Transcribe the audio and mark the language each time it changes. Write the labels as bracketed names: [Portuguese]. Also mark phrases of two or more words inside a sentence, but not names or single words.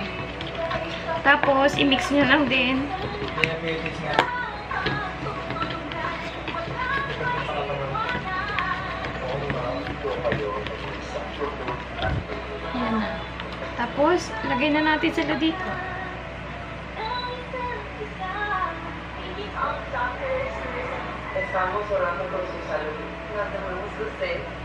[Filipino] Tapos, i-mix nyo lang din. Ayan na. Tapos, lagay na natin sila dito. [Spanish] Estamos orando por su salud. Nos amamos de usted.